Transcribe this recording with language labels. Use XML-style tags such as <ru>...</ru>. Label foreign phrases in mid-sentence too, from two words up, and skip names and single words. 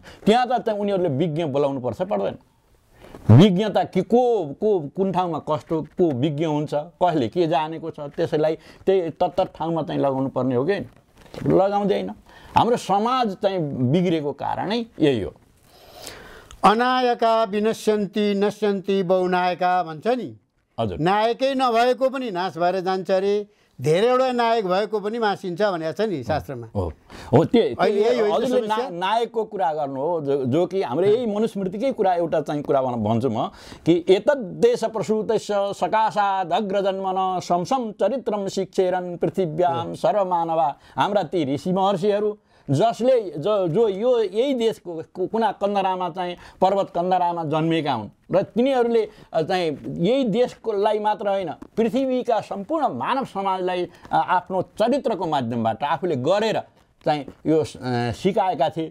<ne>त्यहाँ त उनीहरूले विज्ञ बोलाउनु पर्छ पर्दैन? विज्ञता के को कुन ठाउँमा कस्तो को विज्ञ हुन्छ, कसले के जानेको छ, त्यसैलाई त्यही तत्त ठाउँमा चाहिँ लगाउनु पर्ने हो कि लगाउँदैन। हाम्रो समाज चाहिँ बिग्रेको कारणै यही हो।</ne> <sa>अनायका विनश्यन्ति नश्यन्ति बहुनायका</sa> <ne>भन्छ नि। हजुर, नायकै नभएको पनि नाश भएर जान्छ अरे, धेरैवटा नायक भएको पनि मासिन्छ भनेको छ नि शास्त्रमा। हो त्यो नायकको कुरा गर्नु हो, जो कि हाम्रो यही मनुस्मृतिकै कुरा एउटा चाहिँ कुरा भन्छु म कि</ne> <sa>एतद् देश प्रसूतस्य सकाशाद् अग्रजन्मन संसम चरित्रम शिक्षेरन् पृथिव्याम सर्वमानवा।</sa> <ne>हाम्रा ती ऋषि महर्षिहरू जसले जो यो यही देशको कुना कन्दरामा चाहिँ पर्वत कन्दरामा जन्मेका हुन् र तिनीहरूले चाहिँ यही देशकोलाई मात्र होइन पृथ्वीका सम्पूर्ण मानव समाजलाई आफ्नो चरित्रको माध्यमबाट आफूले गरेर चाहिँ यो सिकाएका थिए,</ne>